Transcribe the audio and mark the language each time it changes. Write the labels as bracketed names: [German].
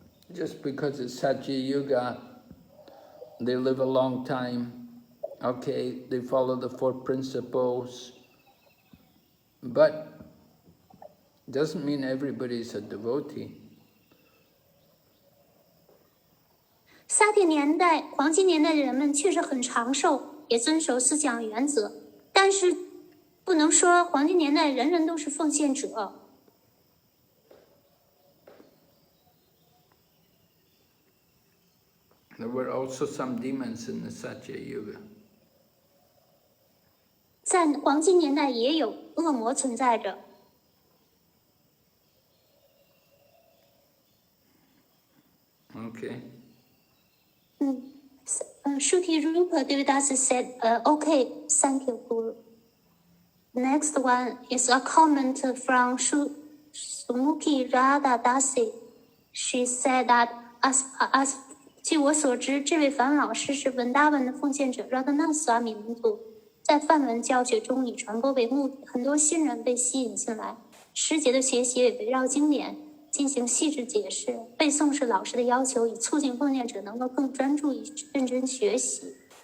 [English] Just because it's Satya Yuga, they live a long time, okay, they follow the 4 principles, but doesn't mean everybody's a devotee. [Chinese] 沙铁年代、黄金年代的人们确实很长寿，也遵守思想原则，但是不能说黄金年代人人都是奉献者。 [English] There were also some demons in the Satya Yuga. [Chinese] 在黄金年代也有恶魔存在着。 [English] Okay. Shruti Rupa Devidasi said, okay, thank you, Guru. Next one is a comment from Sumuki Radha Dasi. She said that, as [Chinese] 据我所知，这位梵老师是文达文的奉献者Radhanath Swami门徒，在梵文教学中以传播为目的，很多新人被吸引进来。师节的学习也围绕经典进行细致解释，背诵是老师的要求，以促进奉献者能够更专注于认真学习。